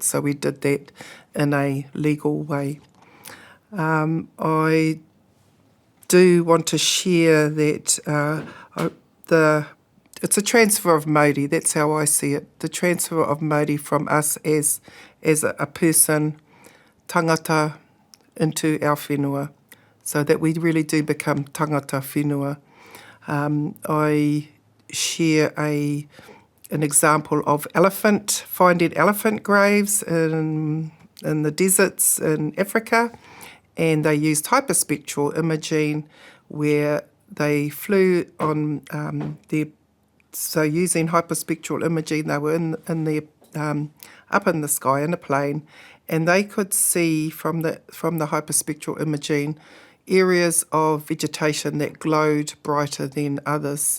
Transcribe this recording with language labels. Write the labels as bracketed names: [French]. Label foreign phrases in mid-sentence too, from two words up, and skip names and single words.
[English] So we did that in a legal way. I do want to share that it's a transfer of mauri. That's how I see it. The transfer of mauri from us as a person, tangata, into our whenua, so that we really do become [Māori] tangata whenua. [English] I share an example of finding elephant graves in in the deserts in Africa, and they used hyperspectral imaging where they flew on so using hyperspectral imaging, they were in the up in the sky in a plane, and they could see from the hyperspectral imaging areas of vegetation that glowed brighter than others.